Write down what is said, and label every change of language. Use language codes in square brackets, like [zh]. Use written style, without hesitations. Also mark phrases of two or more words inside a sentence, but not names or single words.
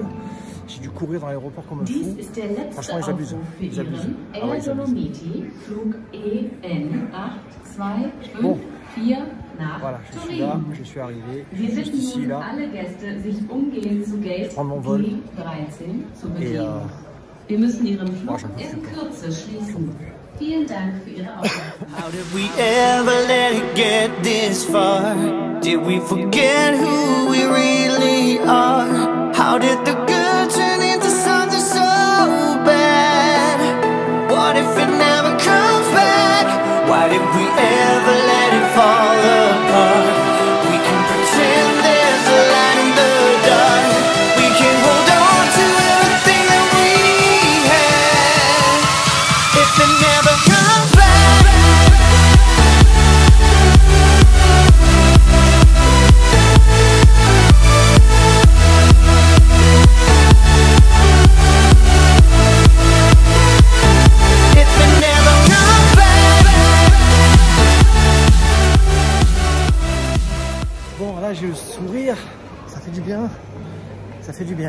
[fr] J'ai dû courir dans l'aéroport comme un fou. Franchement ils abusent. Ah ouais, ils abusent. Bon, voilà, je suis là, je suis arrivé, juste ici là. Je prends mon vol et [de] wir müssen Ihren Flug in Kürze schließen. Vielen Dank für Ihre Aufmerksamkeit. [en] How did we ever let it get this far? Did we forget who we really are? How did the good turn into something so bad? What if it never comes back? Why did we ever let it fall apart? We can pretend there's a light in the dark. We can hold on to everything that we had. If it never comes back. [fr] Bon, là j'ai le sourire, ça fait du bien, ça fait du bien.